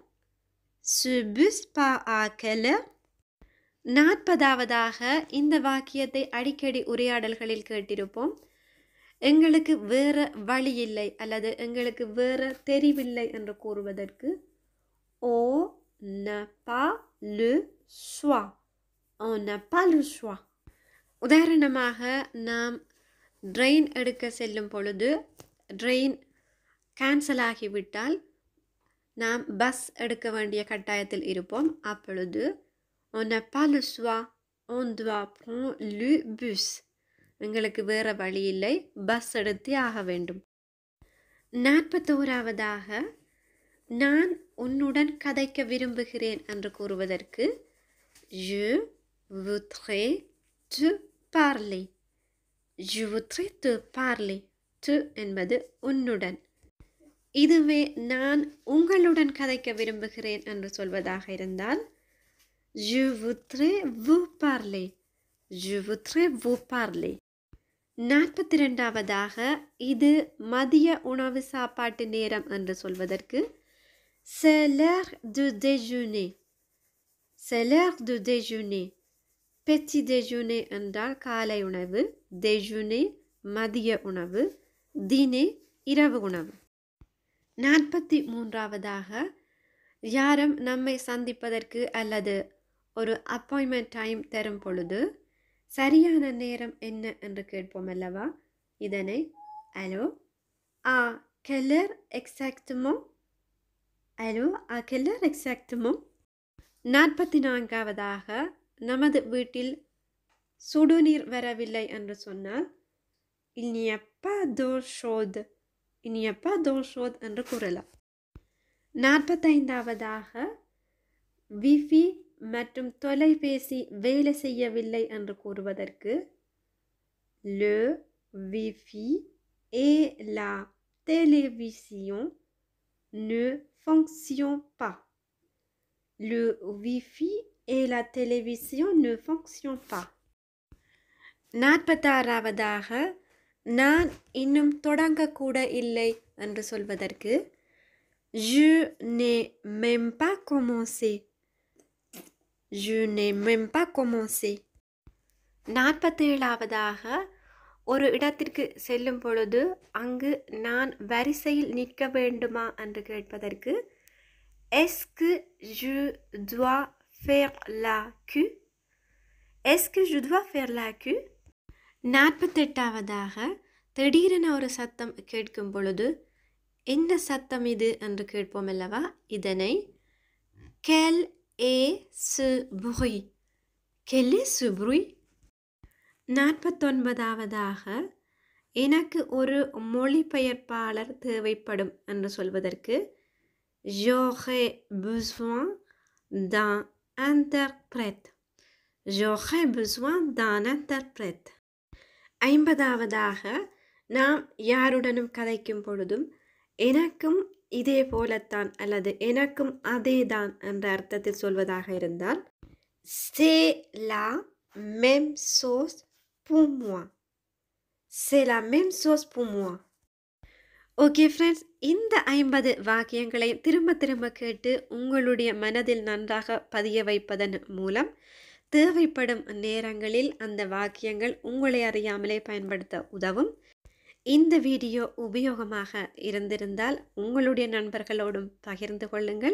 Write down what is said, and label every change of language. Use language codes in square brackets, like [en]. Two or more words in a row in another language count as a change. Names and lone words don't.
[fr] Ce bus part à quelle heure? [ta] 40வது இந்த வாக்கியத்தை அடிக்கடி உரையாடல்களில் கேட்டிருப்போம். எங்களுக்கு வேற வழி இல்லை அல்லது எங்களுக்கு வேற தெரிவில்லை என்று கூறுவதற்கு [fr] on n'a pas le choix. On n'a pas le choix. [ta] உதாரணமாக நாம் ட்ரெயின் எடுக்க செல்லும் பொழுது [en] train cancel [ta] ஆகிவிட்டால் நாம் பஸ் எடுக்க வேண்டிய கட்டாயத்தில் இருப்போம். [fr] அப்பொழுது on n'a pas le choix. On doit prendre le bus. [ta] எங்களுக்கு வேற வழி இல்லை, பஸ் எடுத்தே ஆக வேண்டும். 41வது நான் உன்னுடன் கதைக்க விரும்புகிறேன் என்று கூறுவதற்கு [fr] je voudrais te parler. Je voudrais te parler. Tu [ta] என்பது உன்னுடன். இதுவே நான் உங்களுடன் கதைக்க விரும்புகிறேன் என்று சொல்வதாக இருந்தால் [fr] je voudrais vous parler. Je voudrais vous parler. [ta] 42வது இது மதிய உணவு சாப்பாட்டு நேரம் என்று சொல்வதற்கு [fr] c'est l'heure de déjeuner. C'est l'heure de déjeuner. petit déjeuner [ta] என்றால் காலை உணவு, déjeuner மதிய உணவு, dîner இரவு உணவு. 43வது யாரும் நம்மை சந்திப்பதற்கு அல்லது ஒரு [en] appointment time [ta] தரும் பொழுது சரியான நேரம் என்ன என்று கேட்போம் அல்லவா? [fr] இதனை allô à quelle heure exactement? allô à quelle heure exactement? [ta] 44வது நமது வீட்டில் சுடுநீர் வரவில்லை என்று சொன்னால் [fr] il n'y a pas d'eau chaude. il n'y a pas d'eau chaude [ta] என்று கூறலாம். 45வது wifi மற்றும் தொலைபேசி வேலை செய்யவில்லை என்று கூறுவதற்கு [fr] le wifi et la télévision ne fonctionnent pas. Le wifi et la télévision ne fonctionnent pas. [ta] 46வது நான் இன்னும் தொடங்கக்கூட இல்லை என்று சொல்வதற்கு [fr] je n'ai même pas commencé. Je n'ai même pas commencé. [ta] 47வது ஒரு இடத்திற்கு செல்லும் பொழுது அங்கு நான் வரிசையில் நிற்க வேண்டுமா என்று கேட்பதற்கு [fr] est-ce que je dois faire la queue? Est-ce que je dois faire la queue? [ta] 48வது திடீரென ஒரு சத்தம் கேட்கும் பொழுது என்ன சத்தம் இது என்று கேட்போம் அல்லவா? [fr] இதனை quel est ce bruit? Quel est ce bruit? [ta] 49வது எனக்கு ஒரு மொழிபெயர்ப்பாளர் தேவைப்படும் என்று சொல்வதற்கு [fr] j'aurais besoin d'un interprète. J'aurais besoin d'un interprète. [ta] 50வது நாம் யாருடனும் கதைக்கும் பொழுதும் எனக்கும் இதே போலத்தான் அல்லது எனக்கும் அதேதான் என்ற அர்த்தத்தில் சொல்வதாக இருந்தால் [fr] c'est la même chose pour moi. C'est la même chose pour moi. [en] okay friends, [ta] இந்த 50 வாக்கியங்களை திரும்ப திரும்ப கேட்டு உங்களுடைய மனதில் நன்றாக பதிய வைப்பதன் மூலம் தேவைப்படும் நேரங்களில் அந்த வாக்கியங்கள் உங்களை அறியாமலே பயன்படுத்த உதவும். இந்த வீடியோ உபயோகமாக இருந்திருந்தால் உங்களுடைய நண்பர்களோடும் பகிர்ந்து கொள்ளுங்கள்.